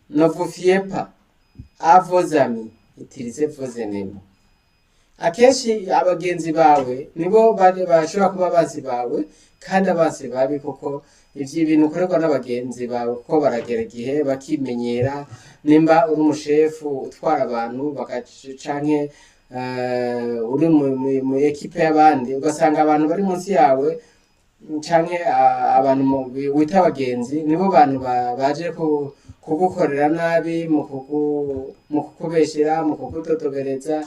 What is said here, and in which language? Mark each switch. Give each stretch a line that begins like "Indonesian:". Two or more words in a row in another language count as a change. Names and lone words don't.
French: ne vous fiez pas à vos amis, utilisez vos ennemis.
Rundi: Akenshi abagenzi bawe nibo bashobora kuba abansi bawe kandi abansi babi, kuko ivyo ibintu ukorerwa n'abagenzi bawe kuko baragera igihe bakimenyera. Nimba uri umushefu utwara abantu canke uri mu ekipe y'abandi, ugasanga abantu bari munsi yawe canke abantu wita abagenzi nibo bantu baje kugukorera nabi, mu kukubeshera, mu kukudodobereza.